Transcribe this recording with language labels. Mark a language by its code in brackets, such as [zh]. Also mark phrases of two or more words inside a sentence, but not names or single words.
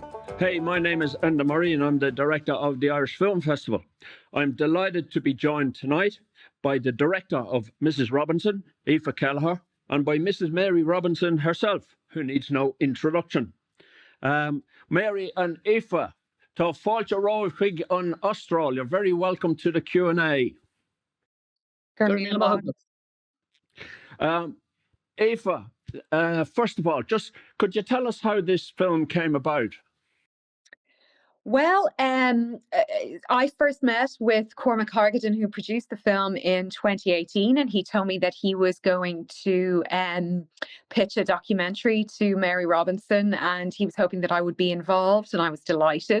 [en] Hey, my name is Enda Murray and I'm the director of the Irish Film Festival. I'm delighted to be joined tonight by the director of Mrs. Robinson, Aoife Kelleher, and by Mrs. Mary Robinson herself, who needs no introduction. [ga] Mary and Aoife, tá fáilte romhaibh chuig an Austral. [en] You're very welcome to the Q&A. Aoife, first of all, just could you tell us how this film came about? Well, I first met with Cormac Hargadon, who produced the film in 2018, and he told me that he was going to pitch a documentary to Mary Robinson, and he was hoping that I would be involved, and I was delighted.